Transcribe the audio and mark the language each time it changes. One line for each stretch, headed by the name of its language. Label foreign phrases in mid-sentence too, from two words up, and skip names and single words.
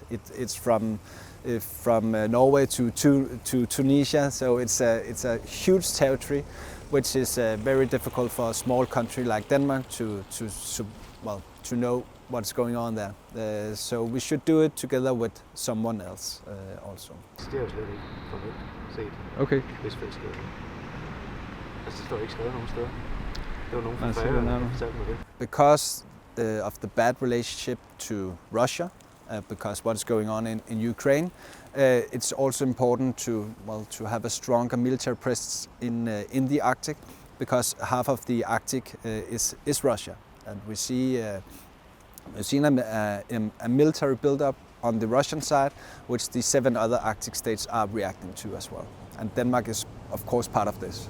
English: It's from Norway to Tunisia, so it's a huge territory, which is very difficult for a small country like Denmark to know what's going on there. So we should do it together with someone else also.
Danish: Det er jo slet ikke formelt set. Okay. Rigsfællesskabet. Altså det står ikke skrevet nogen steder. Det var nogen fra Færøerne, der fortalte mig det.
English: Because of the bad relationship to Russia, because what is going on in Ukraine, it's also important to have a stronger military presence in the Arctic, because half of the Arctic is Russia, and we've seen a military build-up on the Russian side, which the 7 other Arctic states are reacting to as well, and Denmark is of course part of this.